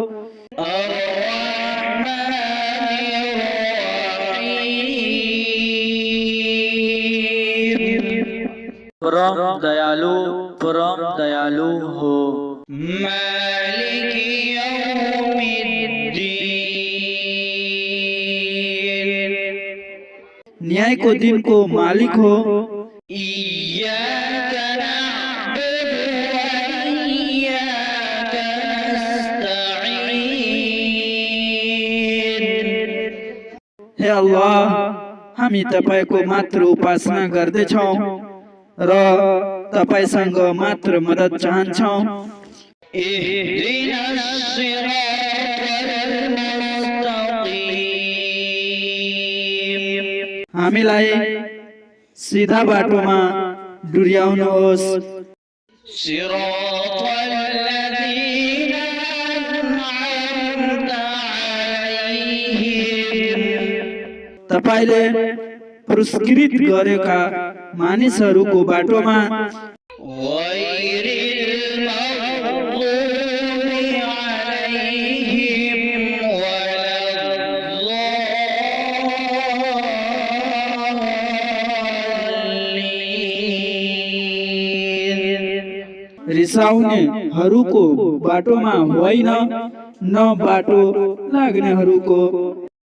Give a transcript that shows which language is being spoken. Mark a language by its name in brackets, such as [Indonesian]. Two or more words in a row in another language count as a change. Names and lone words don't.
[Nepali] परम दयालु हो। [Arabic] مالك يوم الدين, [Nepali] न्यायको दिनको मालिक हो। [Arabic] إياك نعبد وإياك نستعين. [Nepali] हे अल्लाह, हामी तपाईको मात्र उपासना गर्दैछौं र तपाईसँग मात्र मद्दत चाहन्छौं। [Arabic] اهدنا الصراط المستقيم, [Nepali] हामीलाई सीधा बाटोमा डुर्याउनुहोस्। [Arabic] صراط الذين أنعمت عليهم, [Nepali] तपाईले पुरस्कृत गरेका मानिसहरूको बाटोमा। [Arabic] غير المغضوب عليهم ولا الضالين, [Nepali] रिसाउनेहरूको बाटोमा होइन, न बाटो लाग्नेहरूको।